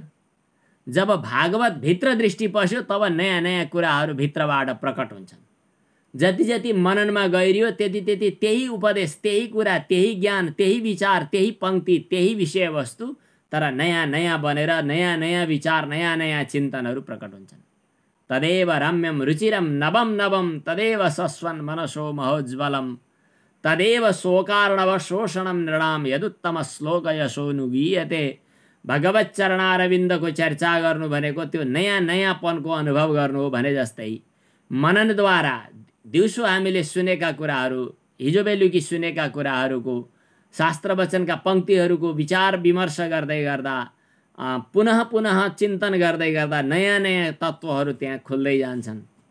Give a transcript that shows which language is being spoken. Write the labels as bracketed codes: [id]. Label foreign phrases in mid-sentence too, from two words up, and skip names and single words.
[ne] जब भागवत भित्र दृष्टि पस्यो तब नयाँ नयाँ कुराहरू भित्रबाट प्रकट हुन्छन्। जति जति मननमा गइरियो त्यति त्यति त्यही उपदेश, त्यही कुरा, त्यही ज्ञान, त्यही विचार, त्यही पंक्ति, त्यही विषयवस्तु, तर नयाँ नयाँ बनेर नयाँ नयाँ विचार, नयाँ नयाँ चिन्तनहरू प्रकट हुन्छन्। [sa] तदेव रम्यम रुचिरम नवम नवम तदेव सस्वन मनसो महोज्वलम तदेव शोकार्णव शोषणम नृणाम यदुत्तम श्लोक यशोनुगीयते। [ne] भगवत चरणारविन्दको चर्चा गर्नु भनेको त्यो नयाँ नयाँपनको अनुभव गर्नु हो भने जस्तै मननद्वारा दिउँसो हामीले सुनेका कुराहरू, हिजो बेलुकी सुनेका कुराहरूको, शास्त्र वचनका पंक्तिहरूको विचार विमर्श गर्दै गर्दा, पुनः पुनः चिन्तन गर्दै गर्दा नयाँ नयाँ तत्त्वहरू त्यहाँ खुल्दै जान्छन्।